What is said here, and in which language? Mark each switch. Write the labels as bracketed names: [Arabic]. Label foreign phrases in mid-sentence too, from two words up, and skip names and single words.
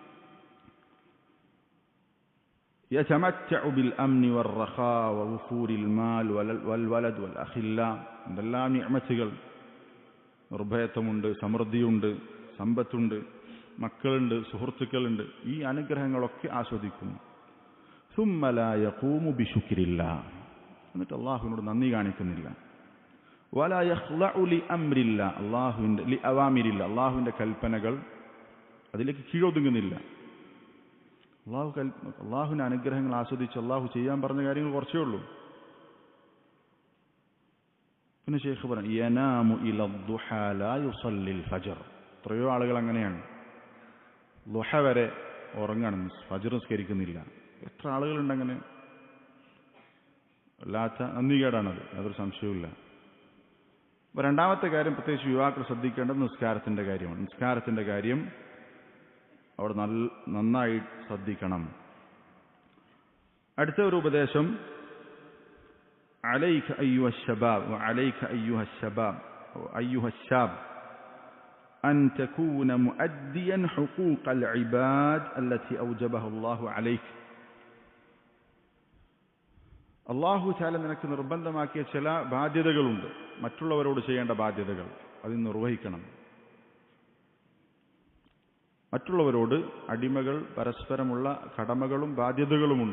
[Arabic] يتمتع بالأمن والرخاء ووفور المال والولد والأخلاء. [Malayalam] എന്തെല്ലാം നിഅമത്തുകൾ! നിർഭയത്വമുണ്ട്, സമൃദ്ധിയുണ്ട്, സമ്പത്തുണ്ട്, മക്കളുണ്ട്, സുഹൃത്തുക്കളുണ്ട്. ഈ അനുഗ്രഹങ്ങളൊക്കെ ആസ്വദിക്കുന്നു. [Arabic] ثم لا يقوم بشكر الله, [Malayalam] എന്നിട്ട് അള്ളാഹുവിനോട് നന്ദി കാണിക്കുന്നില്ല. [Arabic] ولا يخضع لأمر الله, [Malayalam] അള്ളാഹുവിൻ്റെ കൽപ്പനകൾ അതിലേക്ക് കീഴൊതുങ്ങുന്നില്ല. അള്ളാഹുവിൻ്റെ അനുഗ്രഹങ്ങൾ ആസ്വദിച്ച് അള്ളാഹു ചെയ്യാൻ പറഞ്ഞ കാര്യങ്ങൾ കുറച്ചേ ഉള്ളൂ. പിന്നെ ശൈഖ് പറഞ്ഞു, [Arabic] ينام إلى الضحى لا يصلي الفجر. [Malayalam] എത്രയോ ആളുകൾ അങ്ങനെയാണ്, ദുഹ വരെ ഉറങ്ങണം, ഫജ്ർ നിസ്കരിക്കുന്നില്ല. എത്ര ആളുകളുണ്ടങ്ങനെ? വല്ലാത്ത നന്ദികേടാണത്, യാതൊരു സംശയവുമില്ല. അപ്പോൾ രണ്ടാമത്തെ കാര്യം പ്രത്യേകിച്ച് യുവാക്കൾ ശ്രദ്ധിക്കേണ്ടത് നിസ്കാരത്തിൻ്റെ കാര്യമാണ്. നിസ്കാരത്തിൻ്റെ കാര്യം അവിടെ നന്നായി ശ്രദ്ധിക്കണം. അടുത്ത ഒരു ഉപദേശം, [Arabic] عليك أيها الشباب وعليك أيها الشباب أيها الشاب أن تكون مؤديا حقوق العباد التي أوجبها الله عليك. [Malayalam] അള്ളാഹു തആല നിനക്ക് നിർബന്ധമാക്കിയ ചില ബാധ്യതകളുണ്ട്, മറ്റുള്ളവരോട് ചെയ്യേണ്ട ബാധ്യതകൾ. അത് നിർവഹിക്കണം. മറ്റുള്ളവരോട് അടിമകൾ പരസ്പരമുള്ള കടമകളും ബാധ്യതകളുമുണ്ട്.